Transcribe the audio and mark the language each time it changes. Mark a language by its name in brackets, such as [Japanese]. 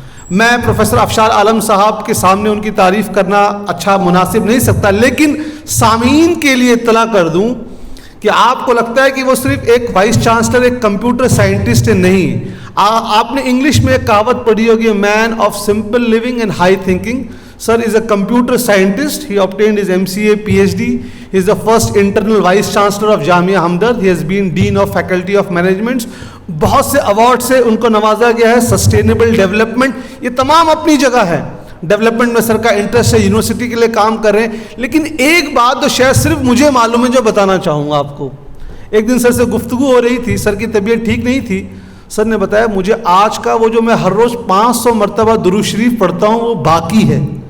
[Urdu] میں پروفیسر افشار عالم صاحب کے سامنے ان کی تعریف کرنا اچھا مناسب نہیں سکتا، لیکن سامعین کے لیے اطلاع کر دوں کہ آپ کو لگتا ہے کہ وہ صرف ایک وائس چانسلر، ایک کمپیوٹر سائنٹسٹ نہیں. آپ نے انگلش میں ایک کہاوت پڑھی ہوگی, [English] Man of simple living and high thinking. Sir is a computer scientist. He obtained his MCA, PhD. He is the first internal vice chancellor of Jamia Hamdard. He has been dean of faculty of management. [Urdu] بہت سے award سے ان کو نوازا گیا ہے. Sustainable development, یہ تمام اپنی جگہ ہے. ڈیولپمنٹ میں سر کا انٹرسٹ ہے, یونیورسٹی کے لیے کام کر رہے ہیں. لیکن ایک بات تو شاید صرف مجھے معلوم ہے جو بتانا چاہوں گا آپ کو. ایک دن سر سے گفتگو ہو رہی تھی, سر کی طبیعت ٹھیک نہیں تھی. سر نے بتایا مجھے آج کا وہ جو میں ہر روز 500 مرتبہ درود شریف پڑھتا ہوں وہ باقی ہے.